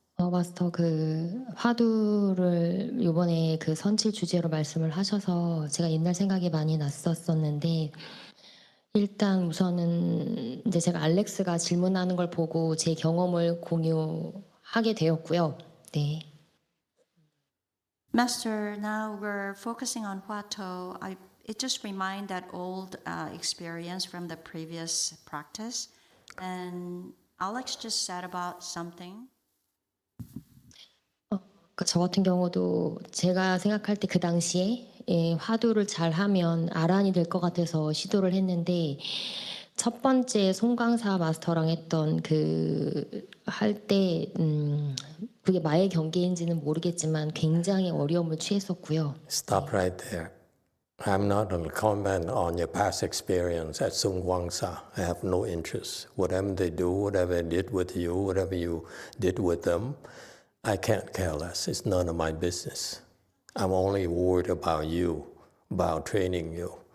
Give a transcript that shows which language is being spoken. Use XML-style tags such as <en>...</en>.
<ko>마스터 그 화두를 이번에 그 선칠 주제로 말씀을 하셔서 제가 옛날 생각이 많이 났었는데 일단 우선은 이제 제가 알렉스가 질문하는 걸 보고 제 경험을 공유하게 되었고요. 네.</ko> <en>Master, now we're focusing on Huatou. It just reminds that old experience from the previous practice. And Alex just said about something.</en> <ko>저 같은 경우도 제가 생각할 때 그 당시에 화두를 잘 하면 아란이 될 것 같아서 시도를 했는데 첫 번째 송강사 마스터랑 했던 그 할 때 그게 마의 경계인지는 모르겠지만 굉장히 어려움을 취했었고요.</ko> <en>Stop right there. I'm not going to comment on your past experience at Sung Wangsa. I have no interest. Whatever they do, whatever they did with you, whatever you did with them, I can't care less. It's none of my business. I'm only worried about you, about training you.</en>